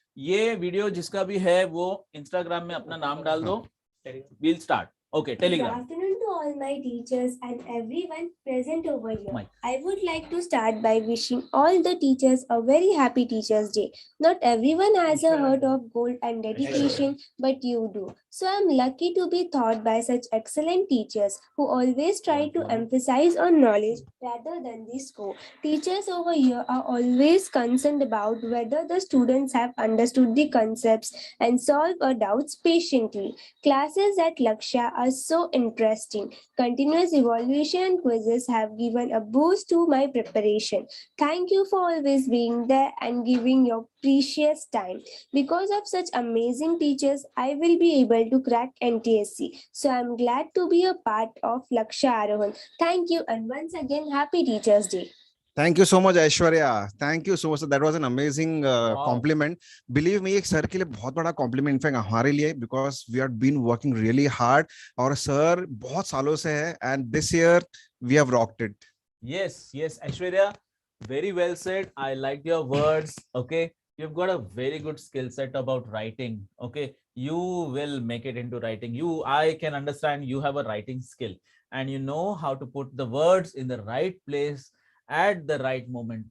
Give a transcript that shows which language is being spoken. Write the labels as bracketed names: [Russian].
[Hindi] ये वीडियो जिसका भी है वो इंस्टाग्राम में अपना नाम डाल दो. [English] We'll start. Okay, Telegram. Good afternoon to all my teachers and everyone present over here. Mike. I would like to start by wishing all the teachers a very happy Teachers Day. Not everyone has a heart of gold and dedication, but you do. So I'm lucky to be taught by such excellent teachers who always try to emphasize on knowledge rather than the score. Teachers over here are always concerned about whether the students have understood the concepts and solve our doubts patiently. Classes at Lakshya are so interesting. interesting. Continuous evaluation and quizzes have given a boost to my preparation. Thank you for always being there and giving your precious time. Because of such amazing teachers, I will be able to crack NTSC. So I'm glad to be a part of Laksha Arohan. Thank you, and once again, happy Teachers Day. Thank you so much Aishwarya, thank you so much, that was an amazing compliment. Believe me, [Hindi] एक sir के लिए बहुत बड़ा complement in fact हमारे लिए, [English] because we are been working really hard [Hindi] और sir बहुत सालों से है [English] And this year we have rocked it. Yes, Aishwarya, very well said. I liked your words. Okay, you've got a very good skill set about writing. Okay, you will make it into writing. I can understand you have a writing skill and you know how to put the words in the right place at the right moment.